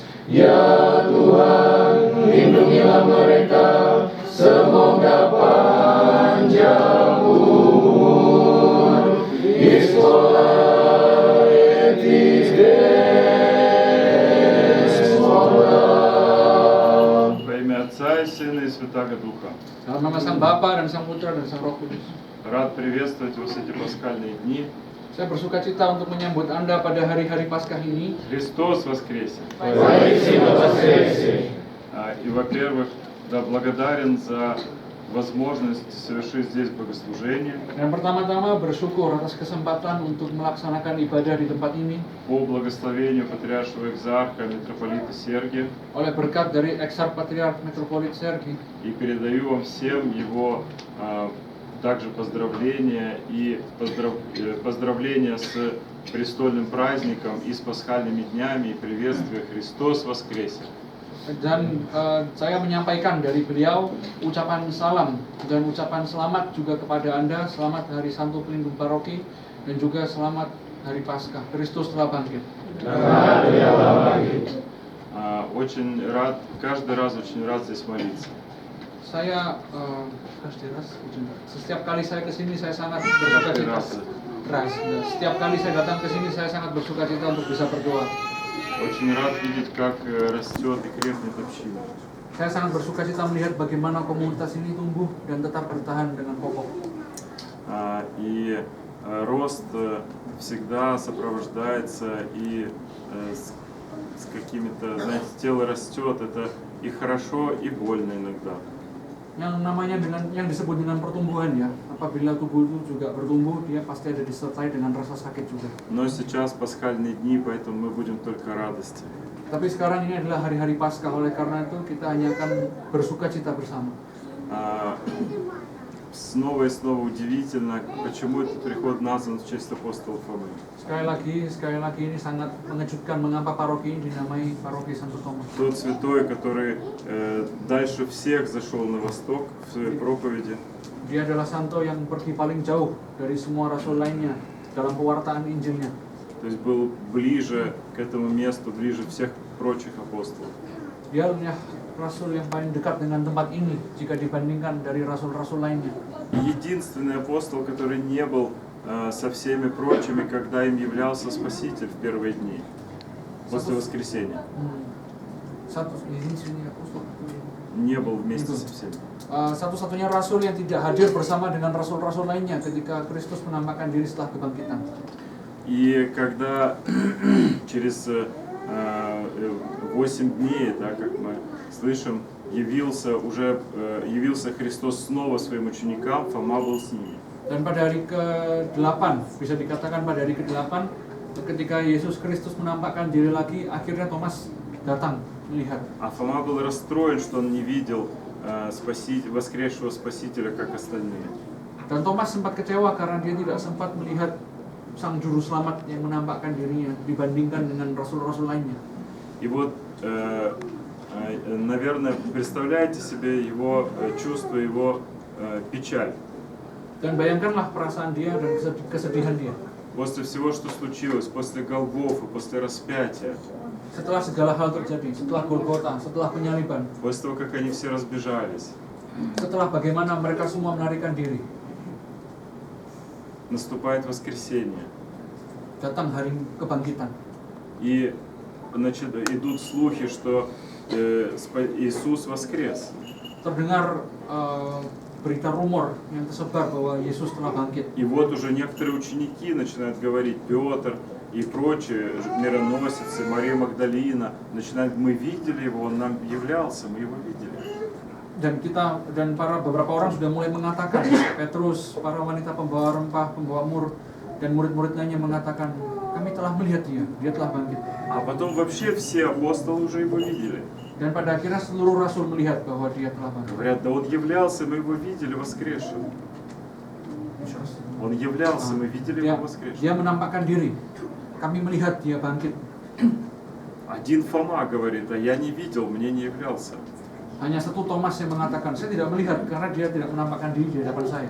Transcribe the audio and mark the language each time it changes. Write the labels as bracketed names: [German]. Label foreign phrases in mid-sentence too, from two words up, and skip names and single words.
[Indonesian] Ya Tuhan, lindungilah mereka, semoga panjang umur. Iscola etis Despola. [Russian] Во имя Отца и Сына и Святаго Духа. [Indonesian] Dalam nama Sang Bapa dan Sang Putra dan Sang Roh Kudus. [Russian] Рад приветствовать вас эти пасхальные дни. [Indonesian] Saya bersuka cita untuk menyambut Anda pada hari-hari Paskah ini. [Russian] Христос воскресе! Воистину воскресе! И, во-первых, да, благодарен за возможность совершить здесь богослужение [Indonesian] Dan pertama-tama bersyukur atas kesempatan untuk melaksanakan ibadah di tempat ini [Russian] по благословению Патриаршего Экзарха митрополита Сергия. [Indonesian] oleh berkat dari Eksark Patriark Metropolit Sergi. [Russian] И передаю вам всем его также поздравления и поздравления с престольным праздником и с пасхальными днями и приветствие Христос воскресе! [Indonesian] Dan saya menyampaikan dari beliau ucapan salam dan ucapan selamat juga kepada Anda. Selamat Hari Santo Pelindung Paroki dan juga selamat Hari Paskah. Kristus telah bangkit. [Russian] Очень рад, каждый раз очень рад здесь молиться. [Indonesian] Saya setiap kali saya ke sini saya sangat bersuka cita. Setiap kali saya datang ke sini saya sangat bersuka cita untuk bisa berdoa. [Russian] Очень рад видеть, как растет и крепнет община. [Indonesian] Saya sangat bersuka cita melihat bagaimana komunitas ini tumbuh dan tetap bertahan dengan kokoh. [Russian] И рост всегда сопровождается и с какими-то, знаете, тело растет, это и хорошо, и больно иногда. [Indonesian] Yang namanya yang disebut dengan pertumbuhan ya. Apabila tubuh itu juga bertumbuh, dia pasti ada disertai dengan rasa sakit juga. [Russian] Но сейчас пасхальные дни, поэтому мы будем только радости. [Indonesian] Tapi sekarang ini adalah hari-hari Paskah, oleh karena itu kita hanya akan bersuka cita bersama. [Russian] Снова и снова удивительно, почему этот приход назван в честь апостола Фомы. [Indonesian] Sekali lagi ini sangat mengejutkan mengapa paroki ini dinamai Paroki Santo Thomas. [Russian] Тот святой, который дальше всех зашел на восток в своей проповеди. [Indonesian] Dia adalah santo yang pergi paling jauh dari semua rasul lainnya dalam pewartaan Injilnya. [Russian] То есть был ближе к этому месту, ближе всех прочих апостолов. [Indonesian] Dia adalah rasul yang paling dekat dengan tempat ini jika dibandingkan dari rasul-rasul lainnya. [Russian] Единственный апостол, который не был со всеми прочими, когда им являлся Спаситель в первые дни после воскресения. Не был вместе со всеми. [Indonesian] Satu-satunya rasul yang tidak hadir bersama dengan rasul-rasul lainnya ketika Kristus menampakkan diri setelah kebangkitan. [Russian] И когда через 8 дней, да, как мы слышим, явился Христос снова своим ученикам, Фома был с ними. [Indonesian] Dan pada hari ke-8, bisa dikatakan pada hari ke-8, ketika Yesus Kristus menampakkan diri lagi, akhirnya Thomas datang melihat. [Russian] А Фома был расстроен, что он не видел воскресшего Спасителя, как остальные. [Indonesian] Dan Thomas sempat kecewa karena dia tidak sempat melihat Sang Juru Selamat yang menampakkan dirinya dibandingkan dengan rasul-rasul lainnya. [Russian] И вот Наверное, представляете себе его чувство, его печаль. [Indonesian] Dan bayangkanlah perasaan dia dan kesedihan dia. [Russian] После всего, что случилось, после Голгофы, после распятия, [Indonesian] Setelah segala hal terjadi, setelah Golgota, setelah penyaliban, [Russian] после того, как они все разбежались, [Indonesian] setelah bagaimana mereka semua melarikan diri, [Russian] наступает воскресенье. [Indonesian] datang hari kebangkitan. [Russian] И идут слухи, что Иисус воскрес. [Indonesian] Terdengar berita rumor yang tersebar bahwa Yesus telah bangkit. [Russian] И вот уже некоторые ученики начинают говорить, Петр и прочие мироносицы, Мария Магдалина, начинают, мы видели его, он нам являлся, мы его видели. [Indonesian] Dan beberapa orang sudah mulai mengatakan, Petrus, para wanita pembawa rempah, pembawa mur, dan murid-murid lainnya mengatakan, kami telah melihat dia telah bangkit. [Russian] А потом вообще все апостолы уже его видели. [Indonesian] Dan pada akhirnya seluruh rasul melihat bahwa dia telah bangkit. [Russian] Говорят, да он являлся, мы его видели воскресшим. Он являлся, мы видели его воскресшим. [Indonesian] Dia menampakkan diri, kami melihat dia bangkit. [Russian] Один Фома говорит, а я не видел, мне не являлся. [Indonesian] Hanya satu Thomas yang mengatakan, saya tidak melihat karena dia tidak menampakkan diri di hadapan saya.